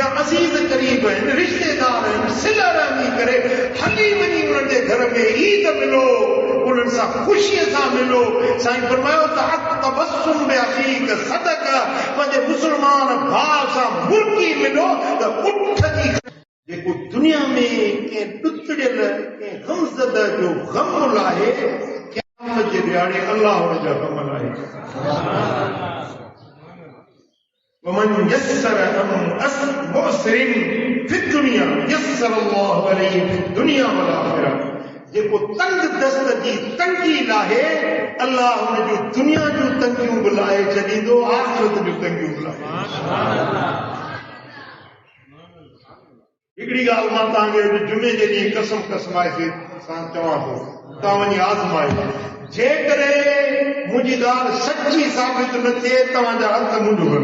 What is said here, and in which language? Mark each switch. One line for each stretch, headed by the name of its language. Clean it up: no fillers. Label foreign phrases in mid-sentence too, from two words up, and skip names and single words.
Sindhi: अज़ीज़ क़रीब आहिनि रिश्तेदार आहिनि सिल रहमी करे हली वञी उन्हनि जे घर में ईद मिलो उन्हनि सां ख़ुशीअ सां मिलो साईं फरमायो त
Arabic: تبسم بأخيك صدق
Sindhi: पंहिंजे मुस्लमान भाउ सां मुर्की मिलो त उठ जी जेको दुनिया में कंहिं ॾुतड़ियल कंहिं गमज़द जो ग़म लाहे क़यामत जे ॾियारे अल्लाह हुन जा ग़म लाहे
Arabic: ومن يسر عن مؤسر في الدنيا يسر الله عليه في الدنيا والآخرة
Sindhi: जेको तंग दस्त जी तंगी लाहे अल्लाह हुन जूं दुनिया जूं तंगियूं बि लाहे छॾींदो आख़िरत जूं तंगियूं बि लाहे हिकिड़ी ॻाल्हि मां तव्हांखे जुमे जे ॾींहुं कसम कसमाए सां चवां थो तव्हां वञी आज़माए जेकॾहिं मुंहिंजी ॻाल्हि सची साबित न थिए तव्हांजा हथ मुंहिंजो